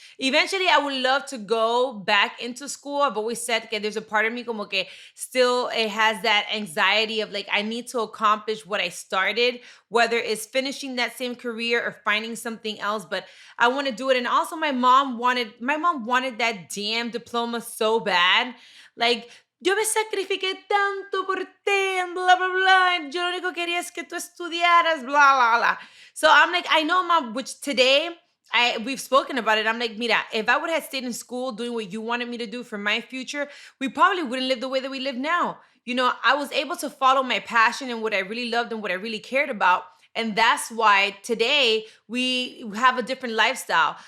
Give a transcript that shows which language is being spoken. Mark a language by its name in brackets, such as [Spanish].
[English] Eventually, I would love to go back into school. I've always said that there's a part of me [Spanish] como que [English] still it has that anxiety of like I need to accomplish what I started, whether it's finishing that same career or finding something else, but I want to do it. And also my mom wanted that damn diploma so bad. Like, [Spanish] yo me sacrifiqué tanto por ti [English] and blah blah blah, and [Spanish] yo lo único que quería es que tú estudiaras, [English] blah blah blah. So I'm like, I know, mom, which today we've spoken about it. I'm like, mira, if I would have stayed in school doing what you wanted me to do for my future, we probably wouldn't live the way that we live now. I was able to follow my passion and what I really loved and what I really cared about. And that's why today we have a different lifestyle.